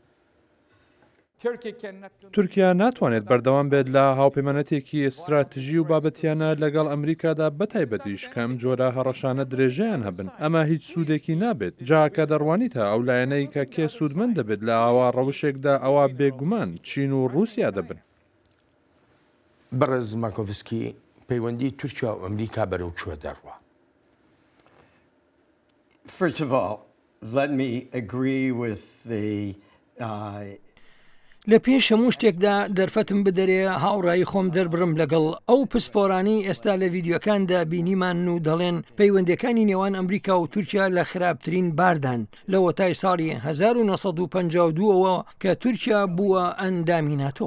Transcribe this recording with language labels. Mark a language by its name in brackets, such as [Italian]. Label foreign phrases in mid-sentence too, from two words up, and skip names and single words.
[Central Kurdish] تورکیا ناتوانێت بەردەوام بێت لە هاوپەیمانەتێکی استراتیژی و بابەتیانە لەگەڵ ئەمریکادا بەتایبەتیش کەم جۆرە هەڕەشانە درێژەیان هەبن ئەمە هیچ سوودێکی نابێت جاکە دەڕوانیتە ئەو لایەنەی کە کێ سوودمەند دەبێت لە ئاوا ڕەوشێکدا ئەوە بێگومان چین و رووسیا دەبن. بەڕێز ماکۆڤسکی پەیوەندی تورکیا و ئەمریکا بەرەو کوێ دەڕوا؟ [English] First of all, let me agree with the [Central Kurdish] لە پێش هەموو شتێکدا دەرفەتم بدەرێ هاوڕایی خۆم دەربڕم لەگەڵ ئەو پسپۆرانی ئێستا لە ڤیددیوەکاندا بینیمان و دەڵێن پەیوەندەکانی نێوان ئەمریکا و تورکیا لە خراپترین باردان لە وەتای ساڵی 1952ەوە کە تورکیا بووە ئەندامی ناتۆ.